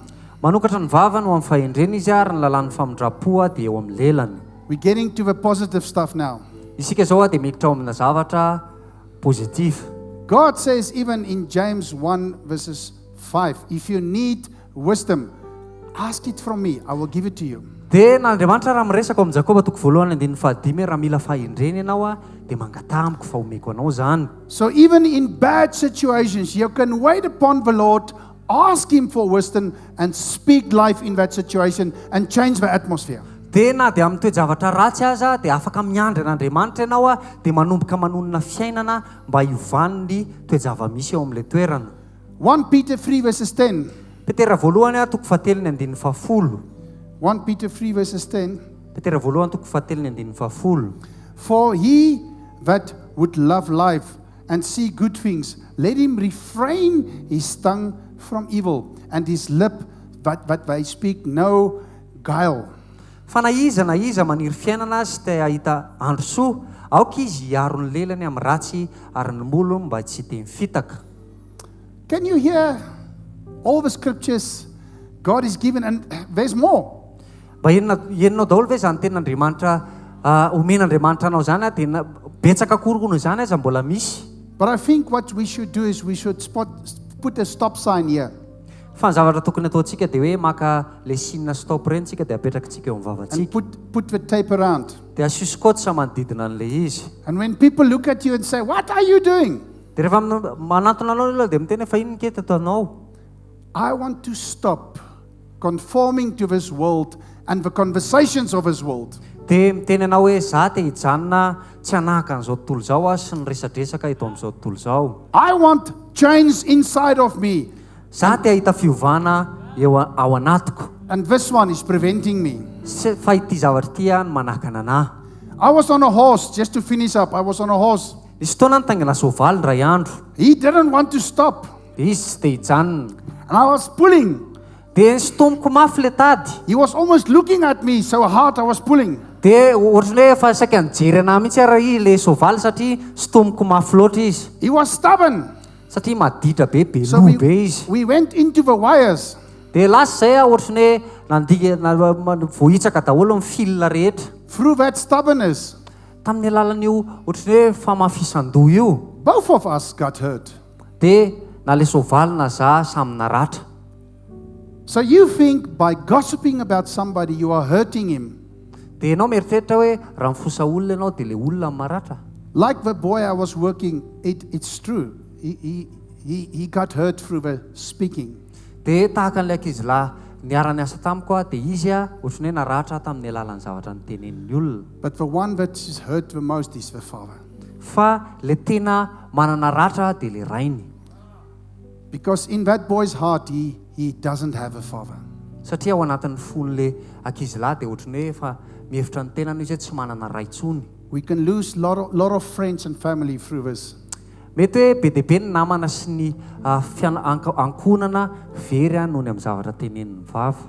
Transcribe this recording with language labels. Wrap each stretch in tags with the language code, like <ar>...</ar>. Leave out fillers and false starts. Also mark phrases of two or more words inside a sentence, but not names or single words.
<mg>Manokatra ny vavany ho amin'ny fahendrena izy ary ny lalàn'ny famindrapoa dia eo amin'ny lelany.</mg> <en>We're getting to the positive stuff now.</en> <mg>Isika zao dia miditra ao amina zavatra positif.</mg> <en>God says even in James 1 verses 5, if you need wisdom, ask it from me, I will give it to you.</en> <mg>Dia n'Andriamanitra raha miresaka amin'ny Jakoba toko voalohany andininy fahadimy raha mila fahendrena ianao dia mangatamiko fa omeko anao zany.</mg> <en>So even in bad situations, you can wait upon the Lord, ask Him for wisdom, and speak life in that situation and change the atmosphere.</en> <mg>Dia na dia amin'ny toejavatra ratsy aza dia afaka miandry an'Andriamanitra ianao dia manomboka manonona fiainana mba hiovan'ny toejava misy eo amin'ilay toerana.</mg> <en>1 Peter 3 verses 10.</en> <mg>Petera voalohany toko fahatelony andininy fahafolo.</mg> <en>1 Peter 3 verses 10.</en> <mg>Petera voalohany toko fahatelony andininy fahafolo.</mg> <en>For he that would love life and see good things, let him refrain his tongue from evil and his lip that they speak no guile.</en> <mg>Fa na iza maniry fiainana sy te ahita andro soa, aoka izy hiaro ny lelany amin'ny ratsy ary ny molo mba tsy te mifitaka.</mg> <en>Can you hear all the scriptures God is given, and there's more.</en> <mg>Mba heninao daholo ve zany tenin'Andriamanitra omen'Andriamanitra anao zany dia betsaka korokony zany aza mbola misy.</mg> <en>But I think what we should do is we should put a stop sign here.</en> <mg>Fa ny zavatra tokony ataontsika dia hoe maka le sinina stop reny tsika dia apetrakantsika eo amin'ny</mg> <en>And</en> <mg>vavatsika.</mg> <en>put the tape around.</en> <mg>Dia asiosikotra manodidina an'le izy.</mg> <en>And when people look at you and say, what are you doing?</en> <mg>Dia rehefa manatona anao ilay dia miteny fa inona ke ataonao?</mg> <en>I want to stop conforming to this world and the conversations of this world.</en> <mg>Dia miteny anao hoe za te hijanona tsy hanahaka an'izao tontolo zao sy ny resadresaka eto amin'izao tontolo zao.</mg> <en>I want change inside of me.</en> <mg>Za te ahita fiovana eo ao anatiko.</mg> <en>And this one is preventing me.</en> <mg>Fa ity zavatra ity no manahaka ananahy.</mg> <en>I was on a horse, just to finish up. I was on a horse.</en> <mg>Nisy fotoana nitaingina soavaly ndray andro.</mg> <en>He didn't want to stop.</en> <mg>Dia izy tsy te hijanona.</mg> <en>And I was pulling.</en> <mg>Dia nisitomoko mafy le tady.</mg> <en>He was almost looking at me so hard I was pulling.</en> <mg>Dia ohatrany hoe efa saika nijery anahy mihitsy ara le soavaly satria sitomoko mafy loatra izy.</mg> <en>He was stubborn.</en> <mg>Satria maditra be</mg> <en>So</en> <mg>loa be izy.</mg> <en>we went into the wires.</en> <mg>Dia lasa zay ohatrany hoe vohitsaka daholo amin'ny fil rehetra.</mg> <en>Through that stubbornness,</en> <mg>Tamin'ny alalan'io ohatrany hoe famafisan-doha io.</mg> <en>both of us got hurt.</en> <mg>Dia na le soavaly na za samy naratra.</mg> <en>So you think by gossiping about somebody you are hurting him.</en> <mg>Dia ianao mieritreritra hoe raha mifosa olona ianao dia le olona maratra.</mg> <en>Like the boy I was working, it's true. He got hurt through the speaking.</en> <mg>Dia tahaka n'ilay ankizilahy niara-ny asa tamiko dia izy ohatrany hoe naratra tamin'ny alalan'ny zavatra nitenenin'ny olona.</mg> <en>But the one that is hurt the most is the father.</en> <mg>Fa le tena manana ratra dia le rainy.</mg> <en>Because in that boy's heart, he doesn't have a father.</en> <mg>satria ao anatin'ny fon'le ankizy lahy dia ohatrany hoe efa mihevitra ny tenany izy hoe tsy manana ray tsony.</mg> <en>We can lose lot of friends and family through this.</en> <mg>Mety hoe be deabe ny namana sy ny ankonana very noho ny amin'ny zavatra tenenin'ny vava.</mg>